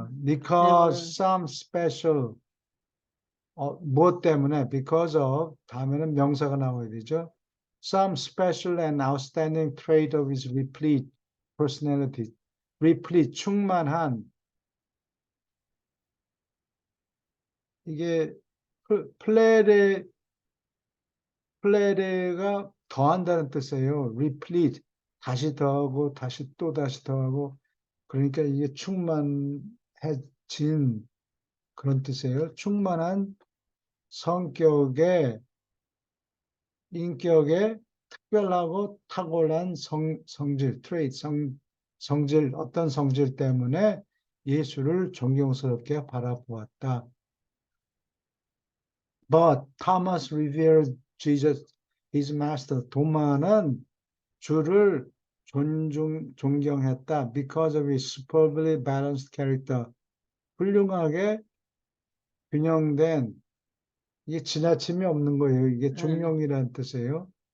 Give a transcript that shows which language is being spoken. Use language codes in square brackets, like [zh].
[en] Because some special, [ko] 무엇 때문에? [en] Because of, [ko] 다음에는 명사가 나와야 되죠. [en] Some special and outstanding trait of his replete personality. [ko] replete, 충만한 이게 플레레 플레레가 더한다는 뜻이에요. replete 다시 더하고 다시 또 다시 더하고 그러니까 이게 충만해진 그런 뜻이에요. 충만한 성격의 인격의 특별하고 탁월한 성질, 트레이트, 성질, 어떤 성질 때문에 예수를 존경스럽게 바라보았다. [en] But Thomas revered Jesus, his master. [ko] 도마는 주를 존경했다. [en] Because of his superbly balanced character. [ko] 훌륭하게 균형된, 이게 지나침이 없는 거예요. 이게 중용이라는 뜻이에요.